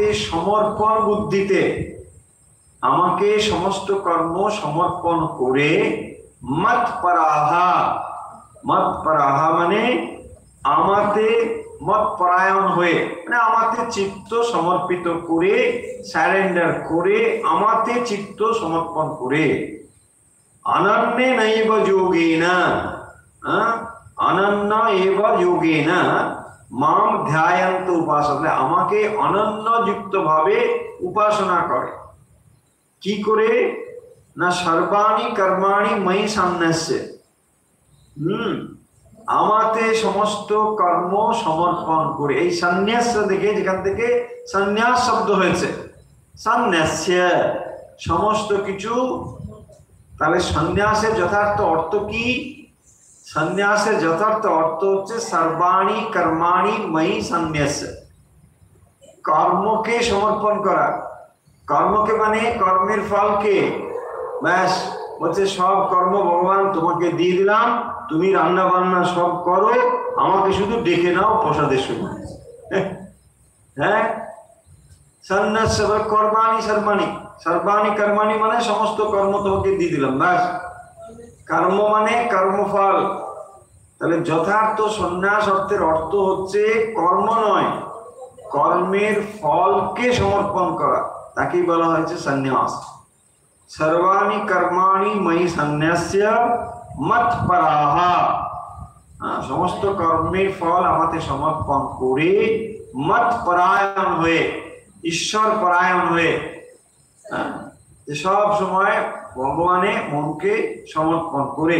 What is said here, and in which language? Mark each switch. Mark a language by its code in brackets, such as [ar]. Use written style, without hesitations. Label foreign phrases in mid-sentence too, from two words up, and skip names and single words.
[bn] সমর্পণ বুদ্ধিতে, আমাকে সমস্ত কর্ম সমর্পণ করে, মৎপরাহা, মৎপরাহা মানে আমাতে মৎপরায়ণ হয়ে, মানে আমাতে চিত্ত সমর্পিত করে, সারেন্ডার করে, আমাতে চিত্ত সমর্পণ করে, [sa] অনন্যে নৈব যোগেনা, অনন্য এব যোগেনা মাম ধ্যায়ন্ত উপাসনা, [bn] আমাকে অনন্য যুক্ত ভাবে উপাসনা করে। কি করে না, [sa] সর্বাণি কর্মাণি ময়ি সন্ন্যস্য, [bn] আমাতে সমস্ত কর্ম সমর্পণ করে। এই সন্ন্যাস দেখে, যেখান থেকে সন্ন্যাস শব্দ হয়েছে, সন্ন্যাস্য সমস্ত কিছু, তাহলে সন্ন্যাসের যথার্থ অর্থ কি? সন্ন্যাসের যথার্থ অর্থ হচ্ছে [sa] সর্বাণি কর্মাণি ময়ি সন্ন্যাস্য, [bn] কর্মকে সমর্পণ করা। কর্মকে মানে কর্মের ফলকে, ব্যাস বলছে সব কর্ম ভগবান তোমাকে দিয়ে দিলাম, তুমি রান্না বান্না সব করো, আমাকে শুধু ডেকে নাও প্রসাদের সময়। হ্যাঁ, [sa] সন্ন্যাস কর্মাণি সর্বাণি, সর্বাণি কর্মাণি [bn] মানে সমস্ত কর্ম তোমাকে দিয়ে দিলাম, ব্যাস। কর্ম মানে কর্মফল, তাহলে যথার্থ সন্ন্যাস অর্থের অর্থ হচ্ছে কর্ম নয়, কর্মের ফলকে সমর্পণ করা, তাকেই বলা হয়েছে সন্ন্যাস। [sa] সর্বাণি কর্মাণি ময়ি সন্ন্যাস্য মৎপরাহা, [bn] সমস্ত কর্মের ফল আমাকে সমর্পণ করে, মৎপরায়ণ হয়ে, ঈশ্বর পরায়ণ হয়ে, সব সময় ভগবানে মনকে সমর্পণ করে।